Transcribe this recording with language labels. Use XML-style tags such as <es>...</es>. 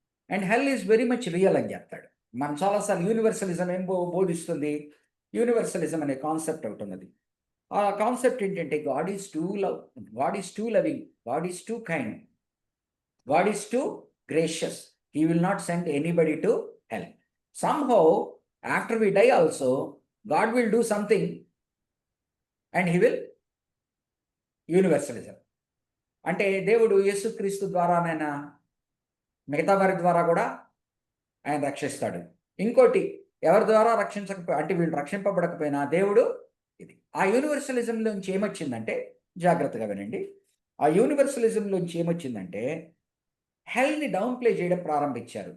<en>and hell is very much real</en> <te>అని చెప్తాడు. మనం చాలాసార్లు యూనివర్సలిజం ఏం బోధిస్తుంది? యూనివర్సలిజం అనే కాన్సెప్ట్ ఒకటి ఉన్నది. ఆ కాన్సెప్ట్ ఏంటంటే,</te> <en>God is too love, God is too loving, God is too kind, God is too gracious, He will not send anybody to hell. Somehow, after we die also, God will do something and he will universalism.</en> <te>అంటే దేవుడు యేసుక్రీస్తు ద్వారానైనా మిగతా వారి ద్వారా కూడా ఆయన రక్షిస్తాడు. ఇంకోటి, ఎవరి ద్వారా రక్షించకపోయి అంటే వీళ్ళు రక్షింపబడకపోయినా దేవుడు ఇది. ఆ యూనివర్సలిజంలోంచి ఏమొచ్చిందంటే, జాగ్రత్తగా వినండి, ఆ యూనివర్సలిజంలోంచి ఏమొచ్చిందంటే హెల్ని డౌన్ ప్లే చేయడం ప్రారంభించారు.</te>